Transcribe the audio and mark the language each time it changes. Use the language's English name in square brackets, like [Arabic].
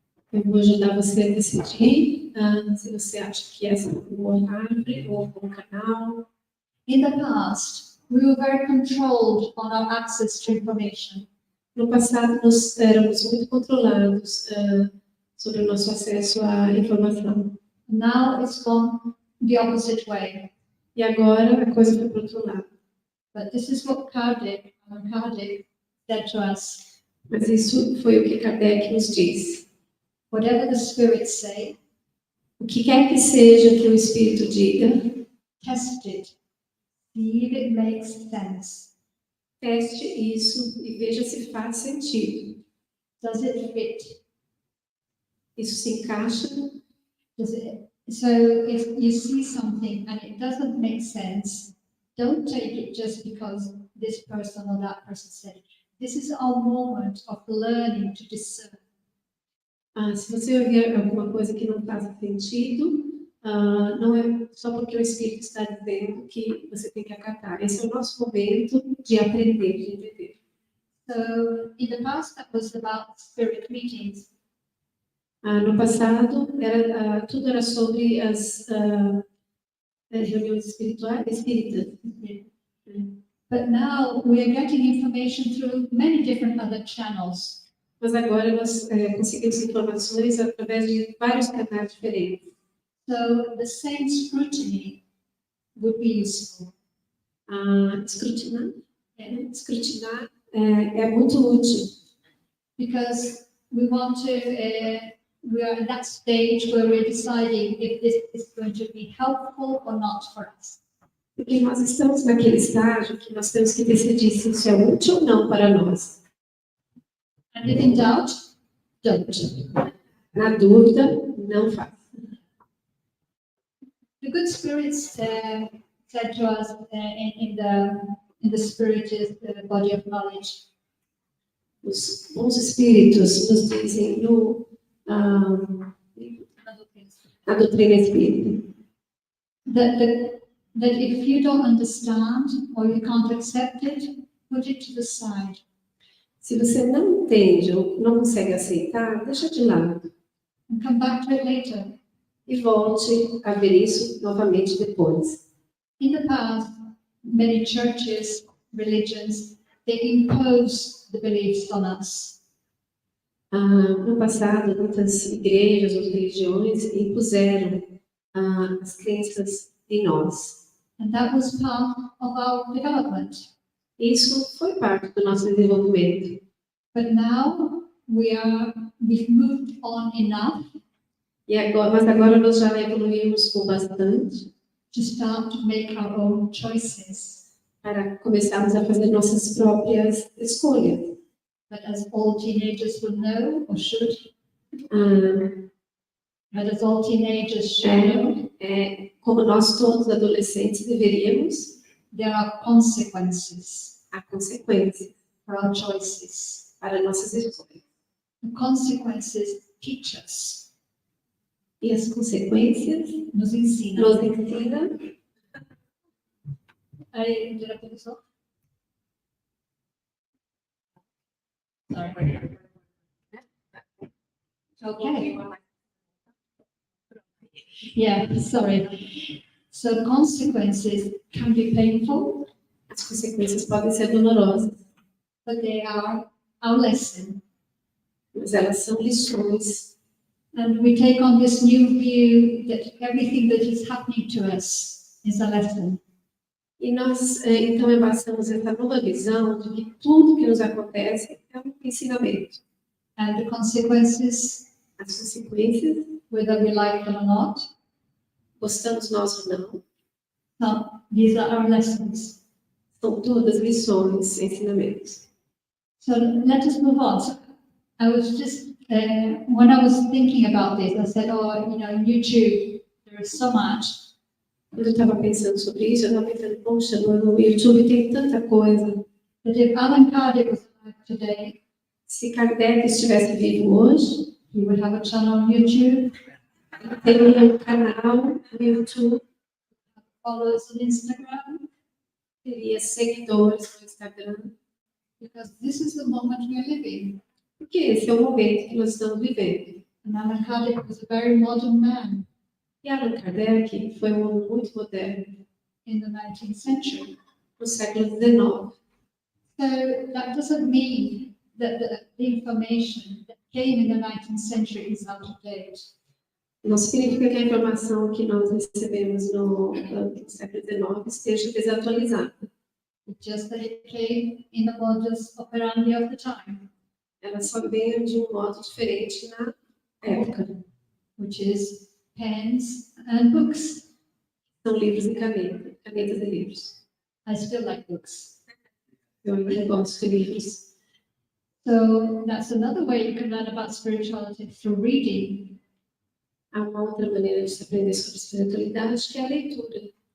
[Portuguese] Eu vou ajudar você a decidir se você acha que essa é uma boa árvore ou um bom canal. [English] In the past, we were very controlled on our access to information. [Portuguese] No passado, nós éramos muito controlados sobre o nosso acesso à informação. [English] Now it's gone the opposite way. [Portuguese] E agora a coisa foi para o outro lado. [English] But this is what Kardec said to us. [Portuguese] Mas isso foi o que Kardec nos disse. [English] Whatever the spirits say, [Portuguese] O que quer que seja que o Espírito diga, [English] test it. See if it makes sense. [Portuguese] teste isso e veja se faz sentido. [English] Does it fit? [Portuguese] Isso se encaixa? [English] So if you see something and it doesn't make sense, don't take it just because this person or that person said it. This is our moment of learning to discern. [Portuguese] Se você ouvir alguma coisa que não faz sentido, não é só porque o Espírito está dizendo que você tem que acatar. Esse é o nosso momento de aprender, de entender. [English] So in the past, that was about spirit meetings. [Portuguese] No passado, tudo era sobre as reuniões espirituais, espíritas. [English] But now we are getting information through many different other channels. [Portuguese] Mas agora nós conseguimos informações através de vários canais diferentes. [English] So the same scrutiny would be useful. [Portuguese] Escrutinar é muito útil. [English] Because we want to, we are at that stage where we're deciding if this is going to be helpful or not for us. [Portuguese] Porque nós estamos naquele estágio que nós temos que decidir se isso é útil ou não para nós. [English] And if in doubt, don't. [Portuguese] Na dúvida, não faça. [English] The good spirits said to us in the spirit is the body of knowledge. [Portuguese] Os bons espíritos nos dizem na doutrina espírita [English] that if you don't understand or you can't accept it, put it to the side. [Portuguese] Se você não entende ou não consegue aceitar, deixa de lado. [English] And come back to it later. [Portuguese] E volte a ver isso novamente depois. [English] In the past, many churches, religions, they impose the beliefs on us. [Portuguese] No passado, muitas igrejas ou religiões impuseram as crenças em nós. [English] And that was part of our development. [Portuguese] Isso foi parte do nosso desenvolvimento. [English] But now we've moved on enough. [Portuguese] Mas agora nós já evoluímos com bastante [English] To start to make our own choices. [Portuguese] para começarmos a fazer nossas próprias escolhas. [English] But as all teenagers will know, or should, but as all teenagers should know, [Portuguese] como nós todos adolescentes deveríamos, [English] there are consequences [Portuguese] há consequências [English] for our choices. [Portuguese] para nossas escolhas. [English] The consequences teach us, [Portuguese] E as consequências nos ensinam. nos ensinam. [English] Did I put this off? Sorry. Okay. Yeah, sorry. So consequences can be painful, [Portuguese] As consequências podem ser dolorosas, [English] but they are our lesson. [Portuguese] mas elas são lições. [English] And we take on this new view that everything that is happening to us is a lesson. [Portuguese] E nós, então, embaçamos essa nova visão de que tudo que nos acontece é um ensinamento. [English] And the consequences, [Portuguese] As consequências, [English] whether we like them or not, [Portuguese] gostamos nós ou não, [English] no, these are our lessons. [Portuguese] são todas lições, ensinamentos. [English] So let us move on. So I was just, when I was thinking about this, I said, oh, you know, YouTube, there is so much. [Portuguese] Quando eu estava pensando sobre isso, eu estava pensando, poxa, no YouTube tem tanta coisa. [English] But if Alan Kardec was alive today, [Portuguese] Se Kardec estivesse vivo hoje, [English] he would have a channel on YouTube, [Portuguese] teria um canal no YouTube, [English] followers on Instagram, [Portuguese] teria seguidores no Instagram, [English] because this is the moment we are living. [Portuguese] porque esse é o momento que nós estamos vivendo. [English] And Alan Kardec was a very modern man [Portuguese] E Allan Kardec foi um homem muito moderno, [English] in the 19th century. [Portuguese] no século XIX. [English] So that doesn't mean that the information that came in the 19th century is out of date. [Portuguese] Não significa que a informação que nós recebemos no século XIX esteja desatualizada. [English] It's just that it came in the modus operandi of the time, [Portuguese] Ela só veio de um modo diferente na época. [English] which is pens and books. [Portuguese] São livros e canetas e livros. [English] I still like books. [Portuguese] Eu ainda gosto de livros. [English] So that's another way you can learn about spirituality, through reading. [Portuguese] Há uma outra maneira de se aprender sobre espiritualidade, que é a leitura.